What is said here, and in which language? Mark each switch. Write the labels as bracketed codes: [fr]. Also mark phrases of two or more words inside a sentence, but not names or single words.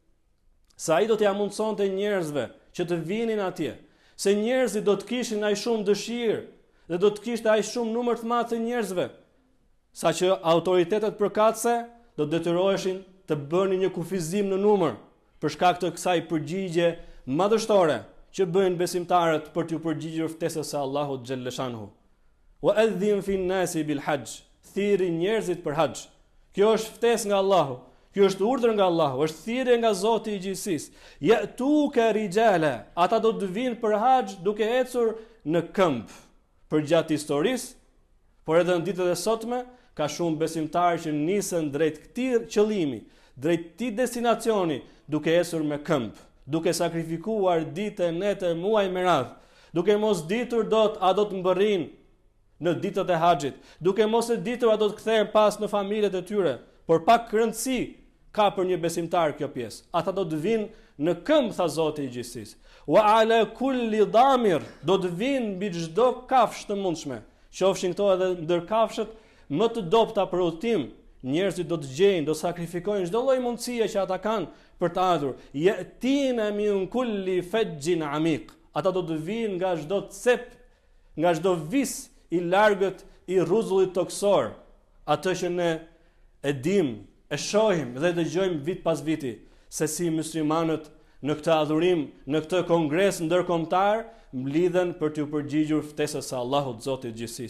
[sq] se ai do t'ia mundsonte njerëzve që të vinin atje, se njerëzit do të kishin aq shumë dëshirë dhe do të kishte aq shumë numër të madh të njerëzve, saqë autoritetet përkatëse do detyroheshin të bënin një kufizim në numër për shkak të kësaj përgjigje madhështore që bëjnë besimtarët për t'u përgjigjur ftesës së Allahut xhelleshanhu. [ar] وأذن في الناس بالحج, [sq] thirri njerëzit për haxh. Kjo është ftesë nga Allahu, kjo është urdhër nga Allahu, është thirrje nga Zoti i gjithësisë. [ar] يأتوك رجالا, [sq] ata do të vinë për haxh duke ecur në këmbë. Për gjatë historisë, por edhe në ditët e sotme, ka shumë besimtarë që nisën drejt këtij qëllimi, drejt këtij destinacioni, duke ecur me këmbë, duke sakrifikuar ditë, nete, muaj me radhë, duke mos ditur dot a do të mbërrin në ditët e haxhit, duke mos e ditur a do të kthehen pas në familjet e tyre, por pak rëndësi ka për një besimtar kjo pjesë. Ata do të vinë në këmbë, tha Zoti i gjithësisë. [ar] وعلى كل ضامر, [sq] do të vinë mbi çdo kafshë të mundshme. Qofshin këto edhe ndër kafshët më të dobta për udhtim, njerëzit do të gjejnë, do sakrifikojnë çdo lloj mundësie që ata kanë për të ardhur. [ar] يأتين من كل فج عميق. [sq] Ata do të vinë nga çdo cep, nga çdo vis i largët i rruzullit toksor, atë që ne e dim, e shohim dhe dëgjojmë vit pas viti, se si muslimanët në këtë adhurim, në këtë kongres ndërkombëtar, mblidhen për t'u përgjigjur ftesës së Allahut Zotit gjithësisë.